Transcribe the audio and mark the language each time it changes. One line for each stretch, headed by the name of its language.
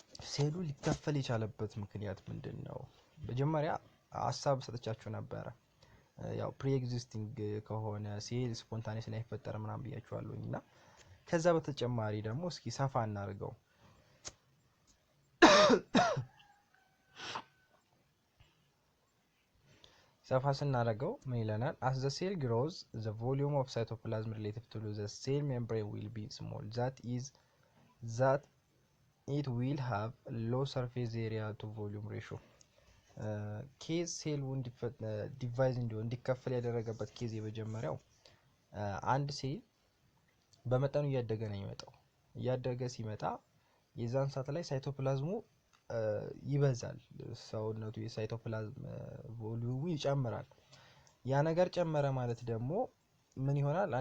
Amharic: ሴሉ ሊከፈል የቻለበት ምክንያት ምንድነው? መጀመሪያ ሀሳብ ሰጥቻችሁ ነበረ። ያው ፕሪ ኤግዚስቲንግ ከሆነ ሴል ስፖንታኔስ ላይ ይፈጠር ምናምን ብያችኋለሁኝ እና ከዛ በተጨማሪ ደግሞ እስኪ ሰፋ እናድርገው። ሰፋ ስናደርገው ምን ይለናል?
English: as the cell grows the volume of cytoplasm relative to the cell membrane will be small, that it will have low surface area to volume ratio.
Amharic: ኬዝ ሴል ዲቫይዝ እንዲከፈል ያደረገበት ኬዝ የመጀመሪያው አንድ ሴል በመጠኑ እያደገ ነው የሚመጣው። እያደገ ሲመጣ የዛን ሰዓት ላይ ሳይቶፕላዝሙ ይበዛል። ሰውነቱ የሳይቶፕላዝም ቮሊዩሙ ይጨምራል። ያ ነገር ጨመረ ማለት ደግሞ ምን ይሆናል?